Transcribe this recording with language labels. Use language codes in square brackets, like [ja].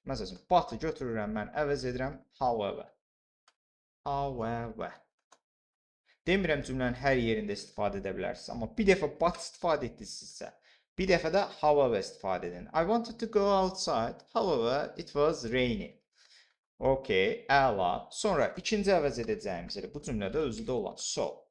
[az] Məsələn, but'ı götürürəm mən, əvəz edirəm however. However. Demirəm cümlənin hər yerində istifadə edə bilərsiniz, amma bir dəfə but istifadə etdinizsə, bir dəfə də however istifadə edin. [en] I wanted to go outside, however it was rainy. [az] Okey, əla. Sonra ikinci əvəz edəcəyimiz elə bu cümlədə özüdə olan so.